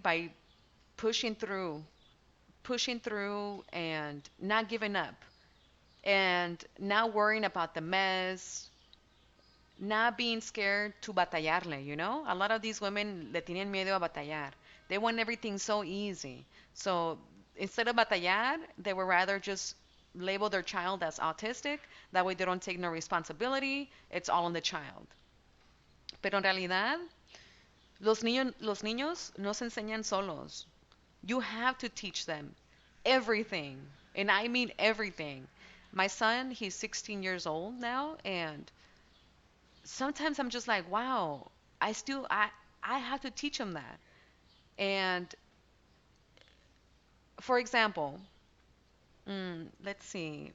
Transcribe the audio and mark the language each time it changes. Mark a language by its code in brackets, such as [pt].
[en] By pushing through, pushing through and not giving up and not worrying about the mess, not being scared to batallarle. A lot of these women [es] le tienen miedo a batallar. [en] They want everything so easy. So instead of batallar, they would rather just label their child as autistic. That way they don't take no responsibility. It's all on the child. [es] Pero en realidad, los niños no se enseñan solos. [en] You have to teach them everything. And I mean everything. My son, he's 16 years old now, and sometimes I'm just like, wow, I have to teach him that. And for example, let's see.